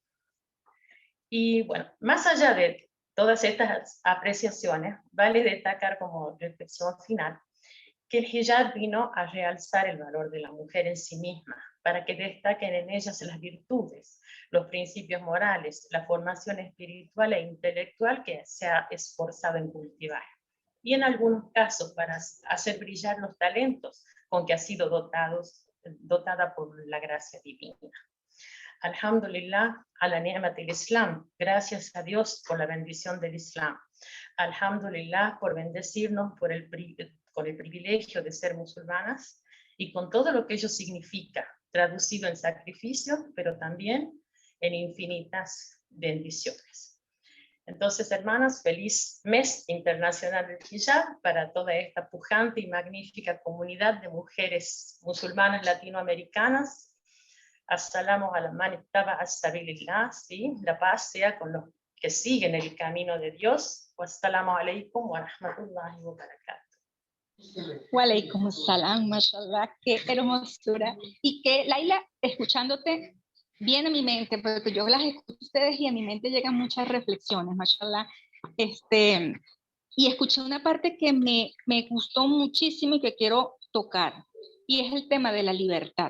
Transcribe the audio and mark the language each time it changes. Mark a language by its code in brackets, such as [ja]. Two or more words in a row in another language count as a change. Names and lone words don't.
[es] Y bueno, más allá de todas estas apreciaciones, vale destacar como reflexión final que el hijab vino a realzar el valor de la mujer en sí misma, para que destaquen en ellas las virtudes, los principios morales, la formación espiritual e intelectual que se ha esforzado en cultivar. Y en algunos casos para hacer brillar los talentos con que ha sido dotada por la gracia divina. [ar] الحمد لله على نعمة الإسلام. [es] Gracias a Dios por la bendición del Islam. Alhamdulillah por bendecirnos con el privilegio de ser musulmanas y con todo lo que ello significa, traducido en sacrificio, pero también en infinitas bendiciones. Entonces, hermanas, feliz mes internacional del hijab para toda esta pujante y magnífica comunidad de mujeres musulmanas latinoamericanas. [ar] السلام على من اتبع سبيل الله, [es] ¿sí? La paz sea con los que siguen el camino de Dios. [ar] والسلام عليكم ورحمة الله وبركاته. وعليكم السلام، ما شاء الله, [es] qué hermosura. Y que, Laila, escuchándote, viene a mi mente, porque yo las escucho a ustedes y a mi mente llegan muchas reflexiones, mashallah. Y escuché una parte que me gustó muchísimo y que quiero tocar, y es el tema de la libertad.